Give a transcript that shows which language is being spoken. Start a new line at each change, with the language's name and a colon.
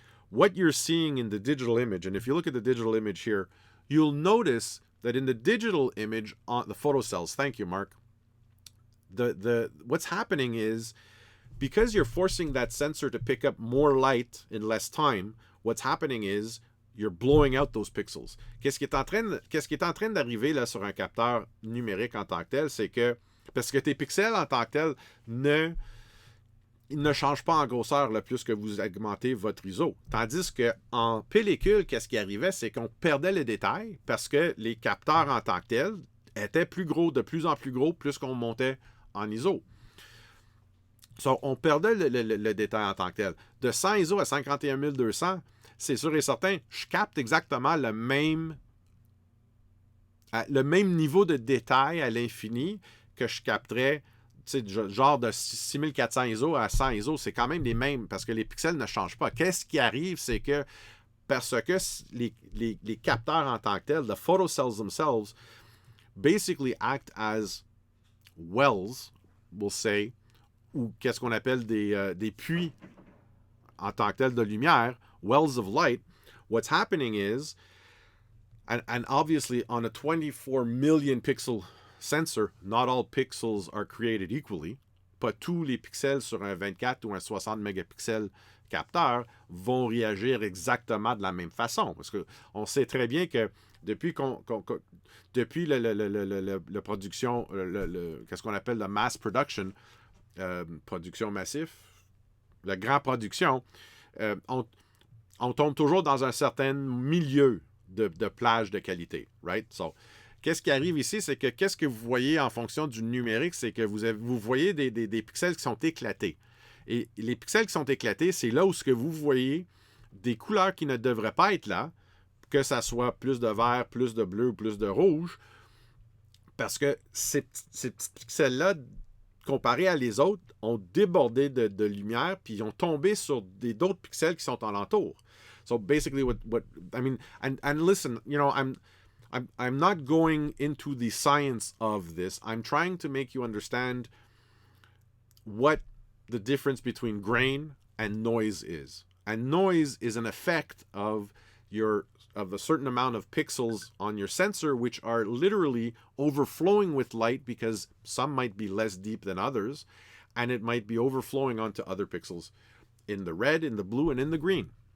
English: What you're seeing in the digital image, and if you look at the digital image here, you'll notice that in the digital image on the photocells, thank you, Mark, what's happening is, because you're forcing that sensor to pick up more light in less time, what's happening is you're blowing out those pixels.
French: Qu'est-ce qui est en train d'arriver là sur un capteur numérique en tant que tel, c'est que, parce que tes pixels en tant que tel ne changent pas en grosseur le plus que vous augmentez votre ISO. Tandis qu'en pellicule, qu'est-ce qui arrivait, c'est qu'on perdait les détails parce que les capteurs en tant que tels étaient plus gros, de plus en plus gros, plus qu'on montait en ISO. So, on perdait le détail en tant que tel. De 100 ISO à 51200, c'est sûr et certain, je capte exactement le même niveau de détail à l'infini que je capterais, genre de 6400 ISO à 100 ISO. C'est quand même les mêmes parce que les pixels ne changent pas. Qu'est-ce qui arrive, c'est que parce que les capteurs en tant que tels,
English: the photocells themselves, basically act as wells, we'll say,
French: ou qu'est-ce qu'on appelle des puits en tant que tel de lumière,
English: wells of light. What's happening is, and obviously on a 24 million pixel sensor, not all pixels are created equally.
French: Pas tous les pixels sur un 24 ou un 60 mégapixels capteur vont réagir exactement de la même façon. Parce qu'on sait très bien que depuis depuis la production, qu'est-ce qu'on appelle la mass production, production massif, la grande production, on tombe toujours dans un certain milieu de plage de qualité, right? So, qu'est-ce qui arrive ici, c'est que qu'est-ce que vous voyez en fonction du numérique, c'est que vous voyez des pixels qui sont éclatés. Et les pixels qui sont éclatés, c'est là où ce que vous voyez des couleurs qui ne devraient pas être là, que ça soit plus de vert, plus de bleu, plus de rouge, parce que ces petits pixels-là, comparés à les autres, ont débordé de lumière, puis ils ont tombé sur d'autres pixels qui sont alentour.
English: So basically, what I mean, and listen, you know, I'm not going into the science of this. I'm trying to make you understand what the difference between grain and noise is. And noise is an effect of a certain amount of pixels on your sensor, which are literally overflowing with light because some might be less deep than others, and it might be overflowing onto other pixels in the red, in the blue, and in the green.